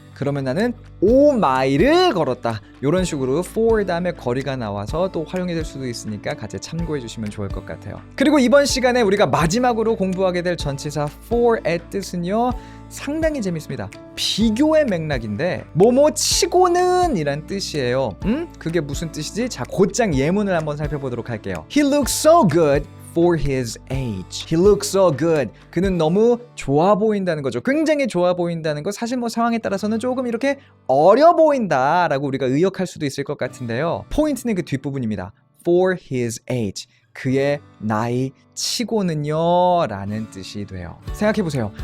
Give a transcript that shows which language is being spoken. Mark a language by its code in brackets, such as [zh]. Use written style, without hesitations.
[ko] 그러면 나는 5마일을 걸었다. 이런 식으로 for 다음에 거리가 나와서 또 활용이 될 수도 있으니까 같이 참고해 주시면 좋을 것 같아요. 그리고 이번 시간에 우리가 마지막으로 공부하게 될 전치사 for의 뜻은요, 상당히 재밌습니다. 비교의 맥락인데 뭐뭐 치고는 이란 뜻이에요. 그게 무슨 뜻이지? 자, 곧장 예문을 한번 살펴보도록 할게요. [en] He looks so good for his age. He looks so good. [ko] 그는 너무 좋아 보인다는 거죠. 굉장히 좋아 보인다는 거, 사실 뭐 상황에 따라서는 조금 이렇게 어려 보인다라고 우리가 의역할 수도 있을 것 같은데요. 포인트는 그 뒷부분입니다. [en] For his age. [ko] 그의 나이 치고는요 라는 뜻이 돼요. 생각해보세요.